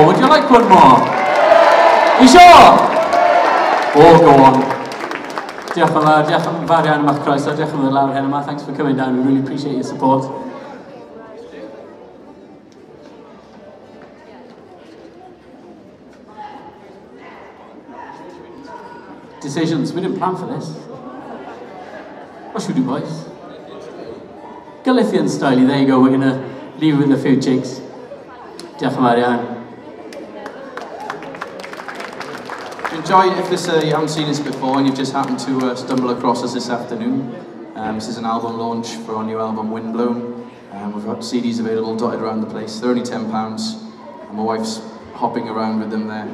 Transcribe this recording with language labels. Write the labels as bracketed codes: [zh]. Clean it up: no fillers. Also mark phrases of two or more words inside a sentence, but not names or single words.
[en] Would you like one more? You sure? Oh, go on. [cy] Diolch yn fawr iawn am eich croeso. Diolch yn fawr lawr hyn yma. [en] Thanks for coming down. We really appreciate your support. Decisions. We didn't plan for this. What should we do, boys? Galician style. There you go. We're going to leave with a few jigs. [cy] Diolch yn fawr iawn. [en] Enjoy if this you haven't seen this before and you've just happened to stumble across us this afternoon. This is an album launch for our new album Windblown. We've got CDs available dotted around the place. They're only £10 and my wife's hopping around with them there.